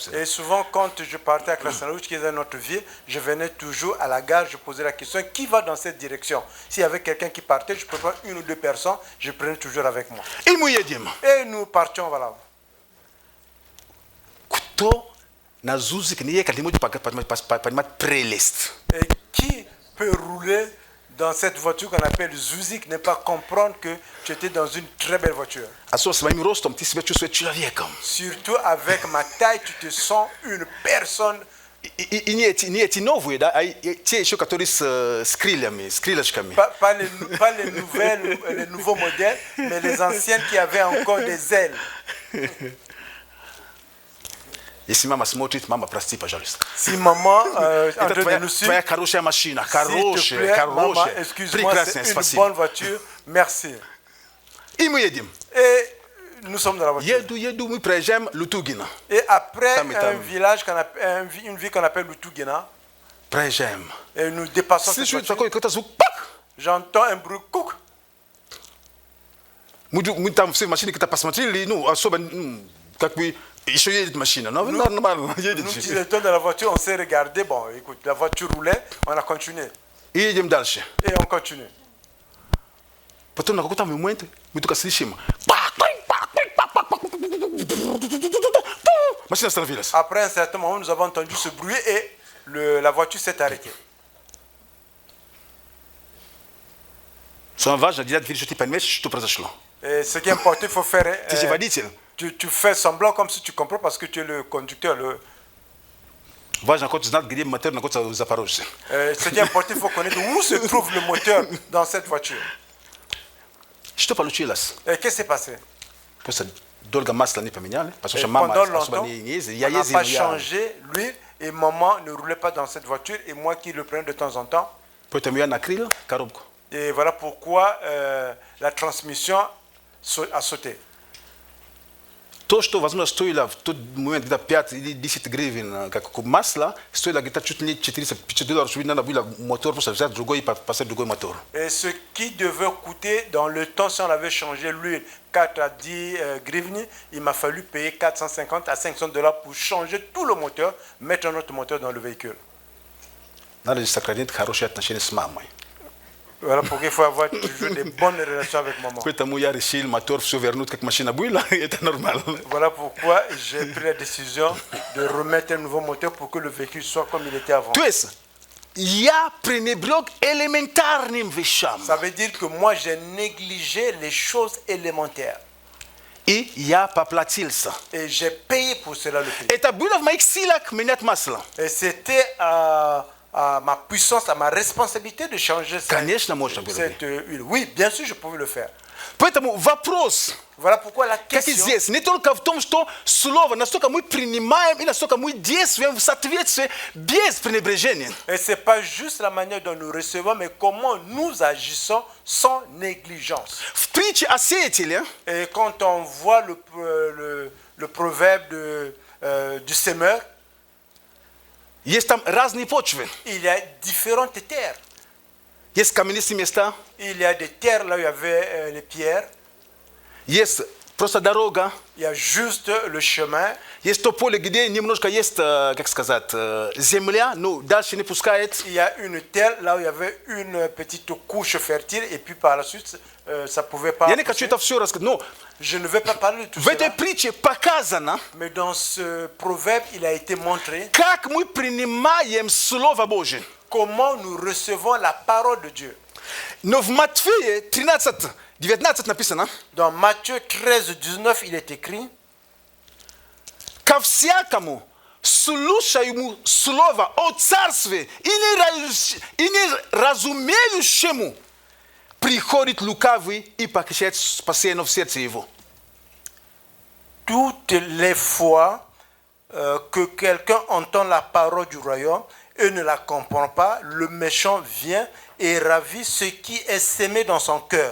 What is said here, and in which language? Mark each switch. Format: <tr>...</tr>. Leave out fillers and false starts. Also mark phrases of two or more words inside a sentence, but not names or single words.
<fr>Et souvent, quand je partais à Krasnoluch, qui est dans notre ville, je venais toujours à la gare, je posais la question, qui va dans cette direction? S'il y avait quelqu'un qui partait, je prenais une ou deux personnes, je prenais toujours avec moi.</fr> <ru>И мы едем.</ru> <fr>Et nous partions, voilà.</fr> <ru>Кто на Зузик не ехал, не может понимать прелесть.</ru> <fr>Et qui peut rouler dans cette voiture qu'on appelle Zuzik, ne pas comprendre que tu étais dans une très belle voiture?</fr> <ru>Особенно с моим ростом ты себя чувствуешь человеком.</ru> <fr>Surtout avec ma taille, tu te sens une personne.</fr> <ru>И не эти новые, да, а те еще, которые с крыльями, с крылышками.</ru> <fr>Pas les nouveaux modèles, mais les anciennes qui avaient encore des ailes.</fr> <ru>Если мама смотрит, мама, прости, пожалуйста.</ru> <fr>Si maman en</fr> <ru>Это</ru> <fr>train de nous suivre,</fr> <ru>твоя хорошая машина,</ru> <fr>s'il te</fr> <ru>хорошая,</ru> <fr>plaît, maman,</fr> <ru>хорошая,</ru> <fr>excuse-moi,</fr> <ru>прекрасная,</ru> <fr>c'est une</fr> <ru>спасибо.</ru> <fr>bonne voiture, merci.</fr> <ru>И мы едем.</ru> <fr>Et nous sommes dans la voiture.</fr> <ru>Еду, мы проезжаем Лутугина.</ru> <fr>Et après</fr> <ru>Там.</ru> <fr>village une ville qu'on appelle Lutugina,</fr> <ru>Проезжаем.</ru> <fr>et nous dépassons cette</fr> <ru>Слышу</ru> <fr>voiture,</fr> <ru>такой какой-то звук, пак!</ru> <fr>j'entends un bruit couc.</fr> <ru>Мы там все в машине как-то посмотрели, ну, особо, как бы, еще едет машина. Но нормально, едет.</ru> <fr>Nous qui étions dans la voiture, on s'est regardé, bon, écoute, la voiture roulait, on a continué.</fr> <ru>И едем дальше.</ru> <fr>Et on continue.</fr> <ru>Потом на какой-то момент мы только слышим. Машина остановилась.</ru> <fr>Après un certain moment, nous avons entendu ce bruit et la voiture s'est arrêtée.</fr> <ru>Самое важное, делать вид, что ты понимаешь, что произошло.</ru> <fr>Et ce qui est important, il faut faire.</fr> <ru>Ты же водитель.</ru> <fr>Tu fais semblant comme si tu comprends parce que tu es le conducteur.</fr> <ru>Важно хоть знать, где мотор находится в Запорожье.</ru> <fr>Ce qui est important, il faut connaître où se trouve le moteur dans cette voiture.</fr> <ru>Что получилось?</ru> <fr>Et qu'est-ce qui s'est passé?</fr> <ru>Просто долго масло не поменяли, потому</ru> <fr>Et</fr> <ru>что мама</ru> <fr>pendant</fr> <ru>особо</ru> <fr>longtemps,</fr> <ru>не ездила.</ru> <fr>on</fr> <ru>Я</ru> <fr>n'a</fr> <ru>ездил,</ru> <fr>pas</fr> <ru>я...</ru> <fr>changé l'huile et maman ne roulait pas dans cette voiture et moi qui le prenais de temps en temps.</fr> <ru>Поэтому я накрыл коробку.</ru> <fr>Et voilà pourquoi la transmission a sauté.</fr> <ru>То, что, возможно, стоило в тот момент где-то 5 или 10 гривен, как масло, стоило где-то чуть ли не $400, чтобы надо было мотор просто взять другой и поставить другой мотор.</ru> <fr>Et ce qui devait coûter dans le temps, si on avait changé l'huile 4 à 10 grivni, il m'a fallu payer 450 à $500 pour changer tout le moteur, mettre un autre moteur dans le véhicule.</fr> <ru>Надо сохранить хорошие отношения с мамой.</ru> <fr>Voilà pourquoi il faut avoir toujours des bonnes relations avec maman.</fr> <ru>Поэтому я решил мотор все вернуть, как машина была, это нормально.</ru> <fr>Voilà pourquoi j'ai pris la décision de remettre un nouveau moteur pour que le véhicule soit comme il était avant.</fr> <ru>То есть, я пренебрег элементарным вещам.</ru> <fr>Ça veut dire que moi, j'ai négligé les choses élémentaires.</fr> <ru>И я поплатился.</ru> <fr>Et j'ai payé pour cela le prix.</fr> <ru>Это было в моих силах менять масло.</ru> <fr>Et c'était à ma puissance, à ma responsabilité de changer</fr> <ru>Конечно, можно было.</ru> <fr>cette huile. Oui, bien sûr, je pouvais le faire.</fr> <ru>Поэтому вопрос,</ru> <fr>Voilà pourquoi la</fr> <ru>как и</ru> <fr>question,</fr> <ru>здесь, не только в том, что слово, настолько мы принимаем и настолько мы действуем в соответствии без пренебрежения.</ru> <fr>et ce n'est pas juste la manière dont nous recevons, mais comment nous agissons sans négligence.</fr> <ru>В притче о сеятеле</ru> <fr>Et quand on voit le proverbe du semeur,</fr> <ru>есть там разные почвы.</ru> <fr>il y a différentes terres.</fr> <ru>Есть каменистые места,</ru> <fr>Il y a des terres là où il y avait les pierres,</fr> <ru>есть просто дорога,</ru> <fr>il y a juste le chemin,</fr> <ru>есть то поле, где немножко есть, как сказать, земля, но дальше не пускает.</ru> <fr>il y a une terre là où il y avait une petite couche fertile et puis par la suite ça pouvait pas</fr> <ru>Я не хочу</ru> <fr>pousser.</fr> <ru>это все рассказать. Но</ru> <fr>Je ne vais pas parler de tout</fr> <ru>в этой</ru> <fr>cela,</fr> <ru>притче показано,</ru> <fr>mais dans ce proverbe il a été montré</fr> <ru>как мы принимаем Слово Божие.</ru> <fr>comment nous recevons la parole de Dieu.</fr> <ru>Но в Матфея 13, 19 написано,</ru> <fr>Dans Matthieu 13, 19, il est écrit:</fr> <ru>ко всякому слушаему Слово о Царстве и не разумеющему приходит лукавый и похищает спасение в сердце его.</ru> <fr>toutes les fois que quelqu'un entend la parole du royaume et ne la comprend pas, le méchant vient et ravit ce qui est semé dans son cœur.</fr>